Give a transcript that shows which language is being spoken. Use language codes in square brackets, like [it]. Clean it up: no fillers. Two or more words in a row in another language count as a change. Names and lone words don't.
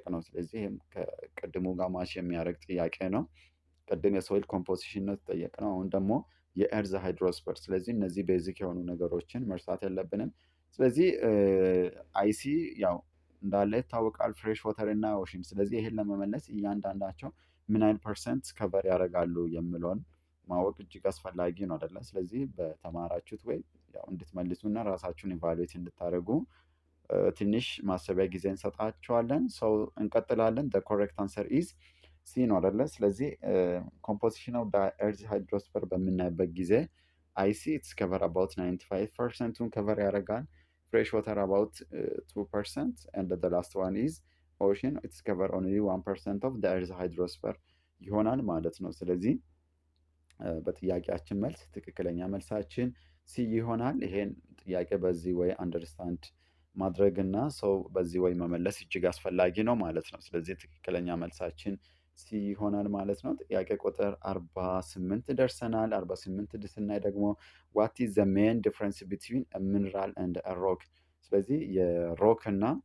[am] ነው። ስለዚህ ይህም ከቅድሙ ጋር ማች የሚያደርግ ጥያቄ ነው። ቅድም የሶይል ኮምፖዚሽን ነው የተጠየቅ ነው። አሁን ደግሞ የኤርዝ ሃይድሮስፈር። ስለዚህ እነዚህ ቤዚክ የሆኑ ነገሮችን መርሳት የለብንም። ስለዚህ አይሲ ያው እንዳለ ይታወቃል፣ [en] fresh water [am] እና ኦሽን። ስለዚህ ይሄን ለመመለስ እያንዳንዳቸው ምን ያህል [en] percent cover [am] ያደርጋሉ የምለውን ማወቅ እጅግ አስፈላጊ ነው አይደለ? ስለዚህ በተማራችሁት ወይ ያው እንድትመልሱና ራሳችሁን ኢቫሉዌት እንድታደርጉ ትንሽ ማሰቢያ ጊዜ እንሰጣቸዋለን። ሰው እንቀጥላለን። [en] the correct answer is [am] ሲ ነው አይደለ? [en] ስለዚህ composition of earth hydrosphere [am] በምናይበት ጊዜ [en] icy its cover about 95%ን ከቨር ያደርጋል። fresh water about 2% and the last one is ocean it's cover only 1% of the earth hydrosphere [am] ይሆናል ማለት ነው። [en] ስለዚህ [am] በጥያቄያችን መልስ ትክክለኛ መልሳችን ሲ ይሆናል። ይሄን ጥያቄ በዚህ ወይ አንደርስታንድ ማድረግ እና ሰው በዚህ ወይ መመለስ እጅግ አስፈላጊ ነው ማለት ነው። ስለዚህ ትክክለኛ መልሳችን ሲ ይሆናል ማለት ነው። ጥያቄ ቁጥር 48 ደርሰናል። 48 ስናይ ደግሞ [en] what is the main difference between mineral and rock። [am] ስለዚህ የሮክ እና